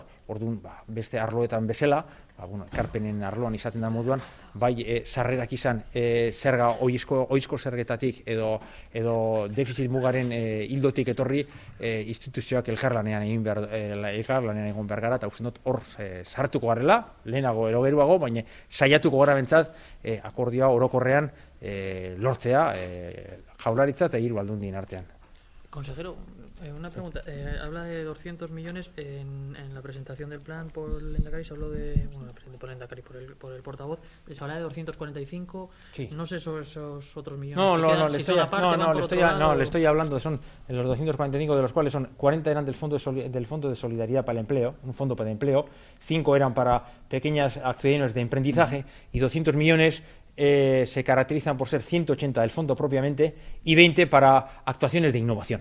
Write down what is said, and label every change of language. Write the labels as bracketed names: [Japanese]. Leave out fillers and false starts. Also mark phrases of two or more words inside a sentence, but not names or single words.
[Basque] Orduan, beste arloetan bezala, ekarpenen arloan izaten da moduan, bai sarrerak izan zerga ohizko zergetatik edo defizit mugaren hildotik etorri instituzioak elkarlanean egon behar gara, eta uste dut hor sartuko garela, lehenago ero geruago, baina saiatuko gara bentsat akordioa orokorrean lortzea jaurlaritza eta hiru aldundien artean. [Spanish] Consejero, una pregunta. Habla de 200 millones en la presentación del plan por el Lehendakari, se habló de, la presentación por el Lehendakari, por el portavoz, se habla de 245, sí. No sé esos otros millones. Le estoy hablando, son los 245, de los cuales 40 eran del Fondo de Solidaridad para el Empleo, un fondo para el empleo, 5 eran para pequeñas acciones de emprendizaje y 200 millones se caracterizan por ser 180 del fondo propiamente y 20 para actuaciones de innovación.